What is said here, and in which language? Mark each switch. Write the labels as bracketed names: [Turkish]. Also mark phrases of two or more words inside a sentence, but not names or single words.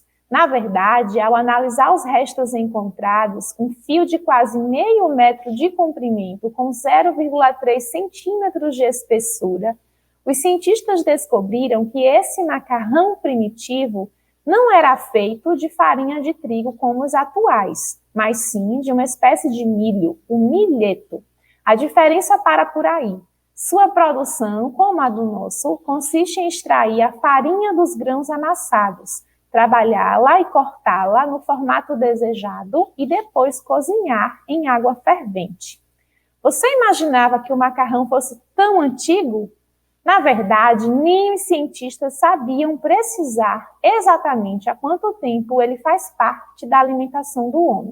[Portuguese] Na verdade, ao analisar os restos encontrados, um fio de quase meio metro de comprimento com 0,3 centímetros de espessura, os cientistas descobriram que esse macarrão primitivo não era feito de farinha de trigo como os atuais, mas sim de uma espécie de milho, o milheto. A diferença para por aí. Sua produção, como a do nosso, consiste em extrair a farinha dos grãos amassados, trabalhá-la e cortá-la no formato desejado e depois cozinhar em água fervente. Você imaginava que o macarrão fosse tão antigo? Na verdade, nem os cientistas sabiam precisar exatamente há quanto tempo ele faz parte da alimentação do homem.